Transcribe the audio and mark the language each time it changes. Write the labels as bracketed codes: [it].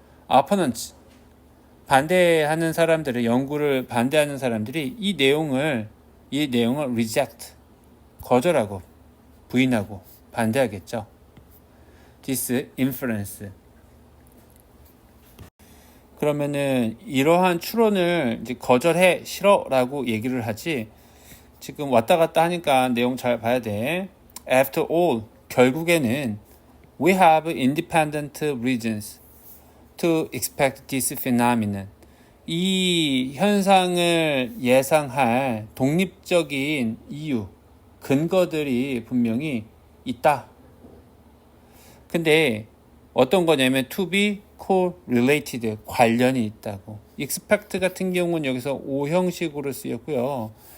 [ko] Opponents, 반대하는 사람들의 연구를 반대하는 사람들이 이 내용을 reject, 거절하고 부인하고 반대하겠죠. [en] disinference. [ko] 그러면은 이러한 추론을 이제 거절해, 싫어라고 얘기를 하지. 지금 왔다 갔다 하니까 내용 잘 봐야 돼. [en] After all, [ko] 결국에는 [en] we have independent reasons to expect this phenomenon. [ko] 이 현상을 예상할 독립적인 이유, 근거들이 분명히 있다. 근데 어떤 거냐면 [en] to be correlated, [ko] 관련이 있다고. expect 같은 경우는 여기서 O 형식으로 쓰였고요.